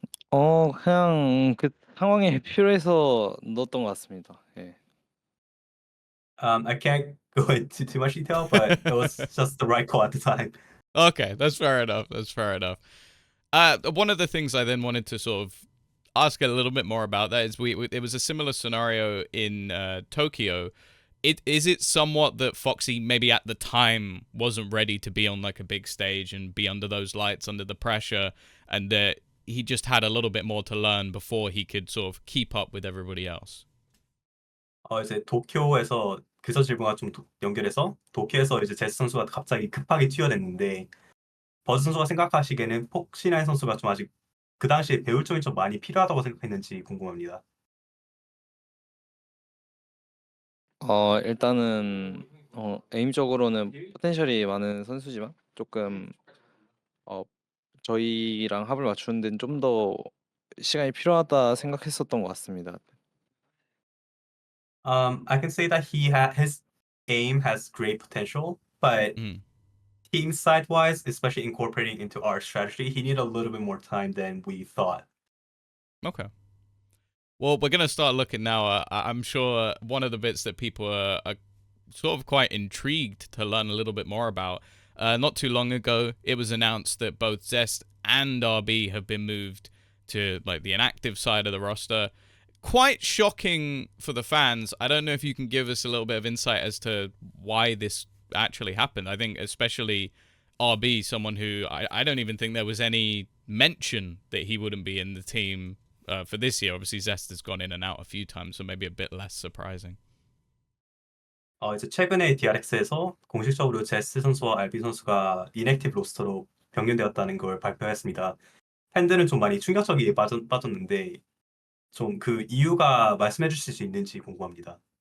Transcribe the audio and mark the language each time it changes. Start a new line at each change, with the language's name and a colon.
Korean: 그냥 그 상황에 필요해서 넣었던 것 같습니다. 예.
English: I can't go into too much detail, but it was just the right call at the time. Okay, that's fair enough. That's fair enough. One of the things I then wanted to sort of ask a little bit more about that is it was a similar scenario in Tokyo. Is it somewhat that Foxy maybe at the time wasn't ready to be on like a big stage and be under those lights, under the pressure, and that he just had a little bit more to learn before he could sort of keep up with everybody else?
Korean: 이제 도쿄에서 그저 질문과 좀 연결해서, 도쿄에서 이제 제스 선수가 갑자기 급하게 튀어냈는데, 버즈 선수가 생각하시기에는 폭신한 선수가 좀 아직 그 당시에 배울 점이 좀 많이 필요하다고 생각했는지 궁금합니다. 일단은 에임적으로는 포텐셜이 많은 선수지만 조금 저희랑 합을 맞추는 데는 좀 더 시간이 필요하다 생각했었던 것 같습니다.
English: I can say that his aim has great potential, but team side wise, especially incorporating into our strategy, he needed a little bit more time than we thought. Okay. Well, we're going to start looking now. I'm sure one of the bits that people are sort of quite intrigued to learn a little bit more about. Not too long ago, it was announced that both Zest and RB have been moved to like the inactive side of the roster. Quite shocking for the fans. I don't know if you can give us a little bit of insight as to why this actually happened. I think especially RB, someone who I don't even think there was any mention that he wouldn't be in the team for this year. Obviously, Zest has gone in and out a few times, so maybe a bit less surprising.
Korean: 이제 최근에 DRX에서 공식적으로 제스 선수와 RB 선수가 이넥티브 로스터로 변경되었다는 걸 발표했습니다. 팬들은 좀 많이 충격적이게 빠졌는데 좀 그 이유가 말씀해 주실 수 있는지 궁금합니다.